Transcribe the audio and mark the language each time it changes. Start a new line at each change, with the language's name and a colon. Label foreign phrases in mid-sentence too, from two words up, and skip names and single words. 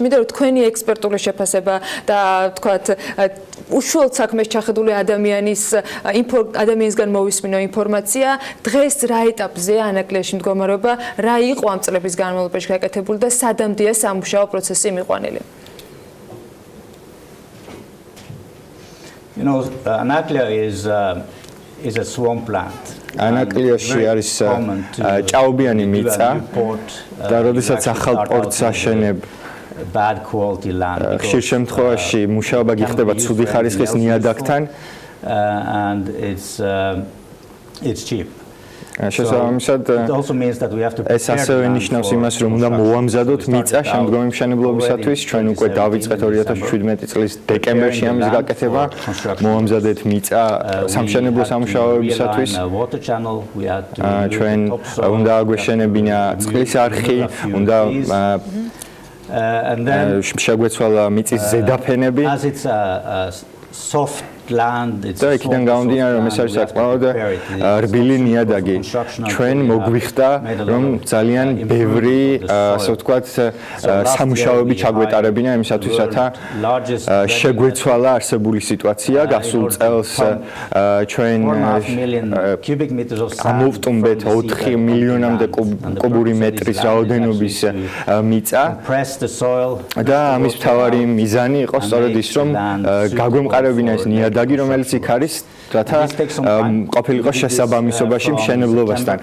Georgian: მინდა რომ თქვენი ექსპერტული შეფასება და თქვათ უშუალოდ საქმეს ჩახედული ადამიანისგან მოვისმინო ინფორმაცია დღეს რა ეტაპზეა ანაკლიაში მდგომარეობა, რა იყო ამ წლების განმავლობაში გაკეთებული და სადამდეა სამუშაო პროცესი მიყვანილი.
English: You know, Anaklia is a swamp plant.
Georgian: ანაკლიაში არის ჭაობიანი მიწა და როდესაც ახალ პორტს აშენებ
English: bad quality land.
Georgian: ხშირ შემთხვევაში მუშაობა გიხდება ცუდი ხარისხის ნიადაგთან
English: and it's cheap.
Georgian: შესაბამისად ეს ასევე ნიშნავს იმას, რომ უნდა მოვამზადოთ მიწა შემდგომი მშენებლობისათვის. ჩვენ უკვე დავიწყეთ 2017 წლის დეკემბერში ამის გაკეთება. მოვამზადეთ მიწა სამშენებლო სამუშაოებისათვის. ჩვენ უნდა აგვეშენებინა წყლის არხი, უნდა
English: and then
Georgian: შეგვეცვალა მიწის ზედაფენები.
English: As it's a soft land, it's
Georgian: და იქიდან გამომდინარე, რომ ეს არის საკმაოდ რბილი ნიადაგი. ჩვენ მოგვიხდა, რომ ძალიან ბევრი, ასე ვთქვათ, სამუშაოები ჩაგვეტარებინა იმისათვის, რათა შეგვეცვალა არსებული სიტუაცია. გასულ წელს ჩვენ ამოვტუმბეთ 4 მილიონამდე კუბური მეტრის რაოდენობის მიწა და ამის მთავარი მიზანი იყო სწორედ ის, რომ გაგვემყარებინა ეს ნიადაგი, რომელიც იქ არის, რათა ყოფილიყო შესაბამისობაში მშენებლობასთან.